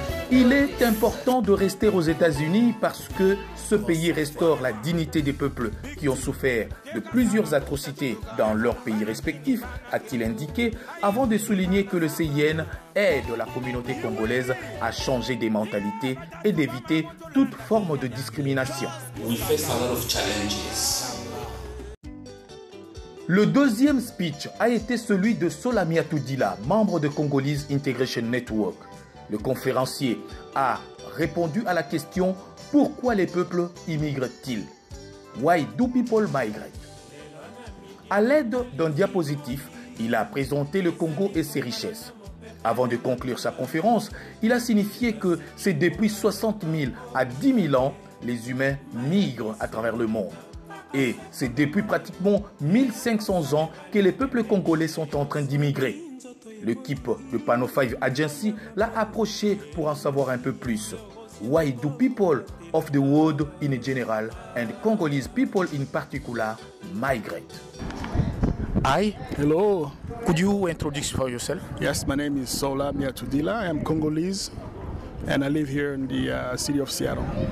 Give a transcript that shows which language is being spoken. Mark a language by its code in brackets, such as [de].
[fr] Il est important de rester aux États-Unis parce que ce pays restaure la dignité des peuples qui ont souffert de plusieurs atrocités dans leurs pays respectifs, a-t-il indiqué, avant de souligner que le CIN aide la communauté congolaise à changer des mentalités et d'éviter toute forme de discrimination. [en] We face a lot of challenges. [fr] Le deuxième speech a été celui de Solami Atoudila, membre de Congolese Integration Network. Le conférencier a répondu à la question « Pourquoi les peuples immigrent-ils » [en] Why do people migrate? [fr] À l'aide d'un diapositif, il a présenté le Congo et ses richesses. Avant de conclure sa conférence, il a signifié que c'est depuis 60 000 à 10 000 ans, les humains migrent à travers le monde. Et c'est depuis pratiquement 1500 ans que les peuples congolais sont en train d'immigrer. L'équipe de Pano 5 Agency l'a approché pour en savoir un peu plus. [en] Why do people of the world in general and Congolese people in particular migrate? Hi. Hello. Could you introduce yourself? Yes, my name is Sola Miatudila. I am Congolese and I live here in the city of Seattle.